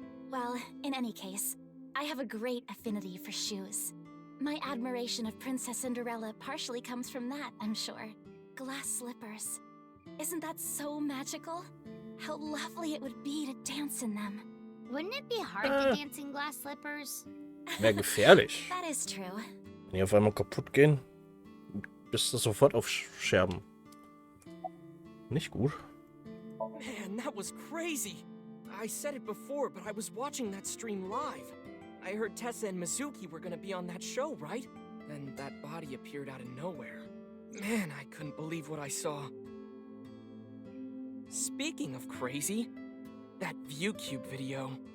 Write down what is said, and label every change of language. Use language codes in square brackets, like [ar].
[en] Well, in any case, I have a great affinity for shoes. My admiration of Princess Cinderella partially comes from that, I'm sure. Glass slippers. Isn't that so magical? How lovely it would be to dance in them. Wouldn't it be hard to dance in glass slippers? [de] Wäre gefährlich. [en] That is true. [de] Wenn die auf einmal kaputt gehen, bist du sofort auf Scherben. Nicht gut. [en] Man, that was crazy. I said it before, but I was watching that stream live. I heard Tessa and Mizuki were gonna be on that show, right? Then that body appeared out of nowhere. Man, I couldn't believe what I saw. Speaking of crazy, that ViewCube video.